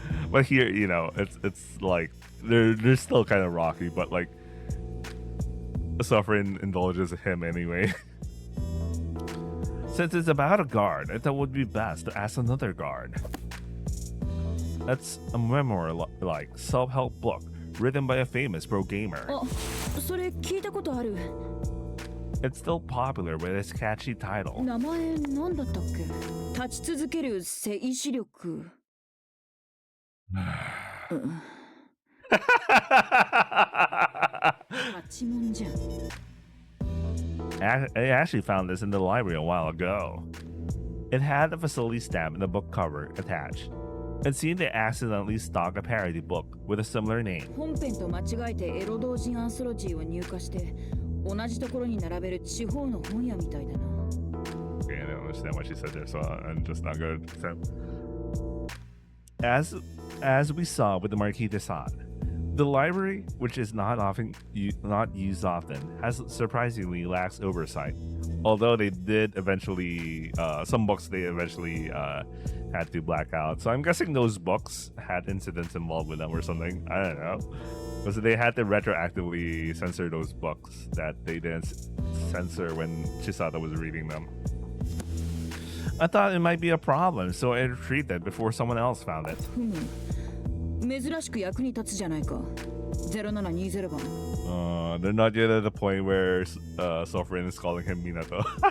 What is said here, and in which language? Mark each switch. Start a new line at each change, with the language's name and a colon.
English: But here, you know, it's like they're still kind of rocky, but like Sovereign indulges him anyway. Since it's about a guard, I thought it would be best to ask another guard. That's a memoir-like self-help book written by a famous pro gamer.
Japanese: あ、それ聞いたことある。
English: It's still popular with its catchy title.
Japanese: 名前なんだったっけ？立ち続ける静止力。うん。パチモンじゃん。
English: I actually found this in the library a while ago. It had a facility stamp and the book cover attached. It seemed they accidentally stocked a parody book with a similar name.
Japanese: 本編と間違えてエロ同人アンソロジーを入荷して同じところに並べる地方の本屋みたいだな。
English: Okay, I don't understand what she said there, so I'm just not good. So, as we saw with the Marquis de Sade, the library, which is not used often, has surprisingly lax oversight. Although they did eventually, some books they eventually had to black out. So I'm guessing those books had incidents involved with them or something. I don't know. Because they had to retroactively censor those books that they didn't censor when Chisato was reading them. I thought it might be a problem, so I retreated before someone else found it.
Japanese: 珍しく役に立つじゃないか。 0720番。
English: They're not yet at the point where Sovereign is calling him Minato.